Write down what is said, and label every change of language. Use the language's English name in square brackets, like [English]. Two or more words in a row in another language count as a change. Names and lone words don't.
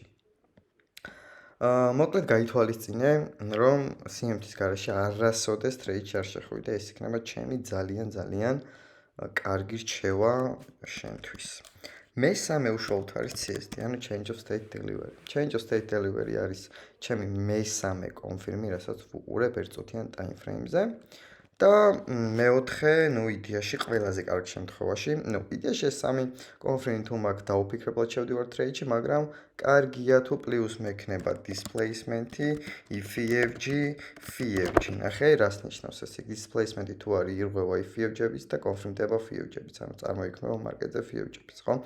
[Georgian] მოკლედ გაითვალისწინე, რომ CMT-ის garaში არასოდეს ტრეიდში არ შეხვიდე, ეს იქნება ჩემი ძალიან კარგი რჩევა შენთვის. მესამე უშუალოდ არის CSD, ანუ [English] Change of State Delivery. Change of State Delivery [Georgian] არის ჩემი მესამე კონფირმი, რასაც ვუყურებ ერთწუთიან [English] time frame-ზე. [Georgian] და მეოთხე, იდეაში ყველაზე კარგ შემთხვევაში, იდეაში ეს სამი კონფირმი თუ მაგ დაუფიქრებლად შევდივარ ტრეიდში, მაგრამ კარგია თუ პლუს მექნება displacement-ი, EFG, FEFG. ნახე, რას ნიშნავს ეს? displacement-ი თუ არის ირღვევა EFG-ების და კონფირმდება FEFG-ების, ანუ წარმოიქმნება მარკეტზე FEFG-ების, ხო?